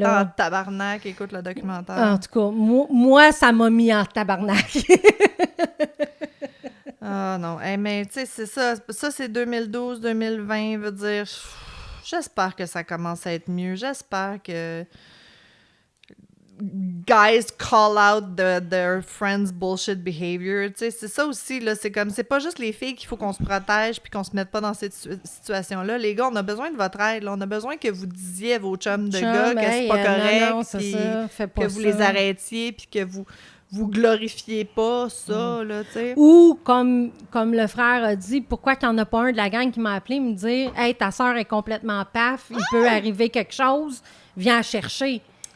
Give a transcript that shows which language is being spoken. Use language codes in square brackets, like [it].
[fr] là... en tabarnak, écoute le documentaire. En tout cas, moi ça m'a mis en tabarnak. Non. Mais tu sais, c'est ça. Ça, c'est 2012-2020, veut dire... J'espère que ça commence à être mieux. J'espère que... [en] guys call out their friends' bullshit behavior. [fr] Tu sais, c'est ça aussi, là. C'est comme... C'est pas juste les filles qu'il faut qu'on se protège puis qu'on se mette pas dans cette situation-là. Les gars, on a besoin de votre aide, là. On a besoin que vous disiez à vos chums de gars que c'est pas correct, puis que vous les arrêtiez puis que vous glorifiez pas ça, là, tu sais. Ou, comme le frère a dit, pourquoi qu'il n'y en a pas un de la gang qui m'a appelé me dire « Hey, ta sœur est complètement paf, il peut arriver quelque chose, viens la chercher. »